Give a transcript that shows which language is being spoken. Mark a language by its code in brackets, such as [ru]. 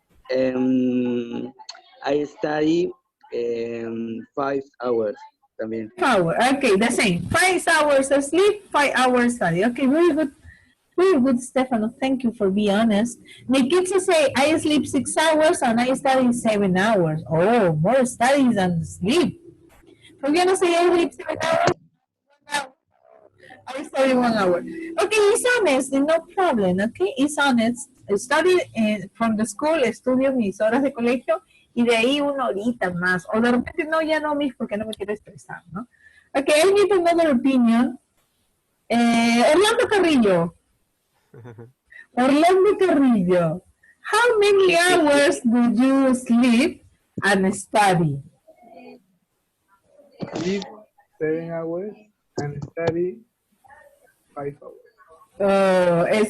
[en] And I study 5 hours [es] también. [en] Okay, the same. 5 hours of sleep, 5 hours study. Okay, very good. Very good, Stefano. Thank you for being honest. Nikitsa say, I sleep 6 hours and I study 7 hours. Oh, more studies than sleep. Fabiano say, I sleep 7 hours. I study 1 hour. Okay, it's honest, no problem. Okay, it's honest. Study from the school, [es] estudio mis horas de colegio y de ahí 1 horita más. O de repente no, ya no, mis, porque no me quiero estresar, ¿no? [en] Okay, I need another opinion. Orlando Carrillo. Orlando Carrillo. How many hours do you sleep and study? Sleep 7 hours and study 5 hours.